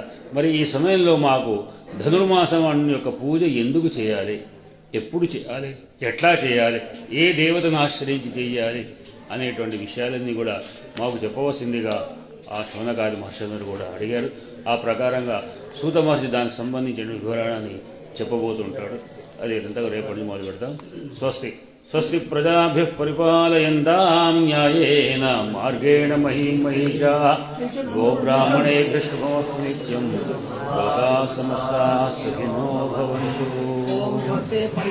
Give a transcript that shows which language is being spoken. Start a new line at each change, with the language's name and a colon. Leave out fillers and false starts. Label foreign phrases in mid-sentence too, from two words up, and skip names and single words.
Telugu: మరి ఈ సమయంలో మాకు ధనుర్మాసం యొక్క పూజ ఎందుకు చేయాలి, ఎప్పుడు చేయాలి, ఎట్లా చేయాలి, ఏ దేవతను ఆశ్రయించి చేయాలి అనేటువంటి విషయాలన్నీ కూడా మాకు చెప్పవలసిందిగా ఆ శౌనకాది మహర్షులు కూడా అడిగారు. ఆ ప్రకారంగా సూత మహర్షి దానికి సంబంధించిన వివరాన్ని చెప్పబోతుంటాడు. అది ఎంతగా రేపటి మొదలు పెడతాం. స్వస్తి.
Sanskrit: స్వస్తి ప్రజాభ్యః పరిపాలయంతాం న్యాయేన మార్గేణ మహీమహీషాః గోబ్రాహ్మణేభ్యः శుభమస్తు నిత్యం లోకాః సమస్తాః సుఖినో భవంతు.